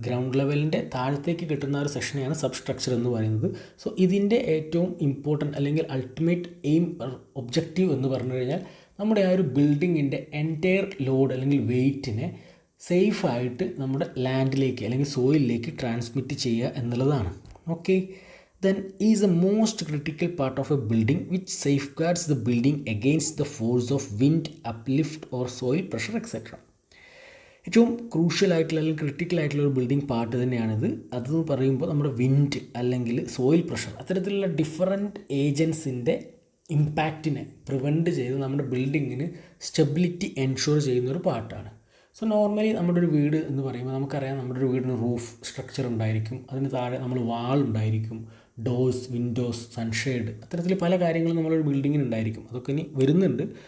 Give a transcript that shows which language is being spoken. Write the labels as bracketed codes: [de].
[ml] Ground ലെവലിൻ്റെ താഴത്തേക്ക് കെട്ടുന്ന ആ ഒരു സെഷനെയാണ് സബ് സ്ട്രക്ചർ എന്ന് പറയുന്നത്. സോ ഇതിൻ്റെ ഏറ്റവും ഇമ്പോർട്ടൻറ്റ് അല്ലെങ്കിൽ അൾട്ടിമേറ്റ് എയിം, ഒബ്ജക്റ്റീവ് എന്ന് പറഞ്ഞു കഴിഞ്ഞാൽ നമ്മുടെ ആ ഒരു ബിൽഡിങ്ങിൻ്റെ എൻറ്റയർ ലോഡ് അല്ലെങ്കിൽ വെയ്റ്റിനെ സേഫായിട്ട് നമ്മുടെ ലാൻഡിലേക്ക് അല്ലെങ്കിൽ സോയിലിലേക്ക് ട്രാൻസ്മിറ്റ് ചെയ്യുക എന്നുള്ളതാണ്. [en] Okay, then is the most critical part of a building which safeguards the building against the force of wind, uplift or soil pressure etc. [ml] ഏറ്റവും ക്രൂഷ്യൽ ആയിട്ടുള്ള അല്ലെങ്കിൽ ക്രിട്ടിക്കൽ ആയിട്ടുള്ള ഒരു ബിൽഡിംഗ് പാർട്ട് തന്നെയാണിത്. അതെന്ന് പറയുമ്പോൾ നമ്മുടെ വിൻഡ് അല്ലെങ്കിൽ സോയിൽ പ്രഷർ, അത്തരത്തിലുള്ള ഡിഫറൻറ്റ് ഏജൻസിൻ്റെ ഇമ്പാക്റ്റിനെ പ്രിവെൻറ്റ് ചെയ്ത് നമ്മുടെ ബിൽഡിങ്ങിന് സ്റ്റെബിലിറ്റി എൻഷുർ ചെയ്യുന്നൊരു പാർട്ടാണ്. സോ നോർമലി നമ്മുടെ ഒരു വീട് എന്ന് പറയുമ്പോൾ നമുക്കറിയാം, നമ്മുടെ ഒരു വീടിന് റൂഫ് സ്ട്രക്ചർ ഉണ്ടായിരിക്കും, അതിന് താഴെ നമ്മൾ വാൾ ഉണ്ടായിരിക്കും, ഡോഴ്സ്, വിൻഡോസ്, സൺഷെയ്ഡ്, അത്തരത്തിൽ പല കാര്യങ്ങളും നമ്മളൊരു ബിൽഡിങ്ങിന് ഉണ്ടായിരിക്കും. അതൊക്കെ ഇനി വരുന്നുണ്ട്.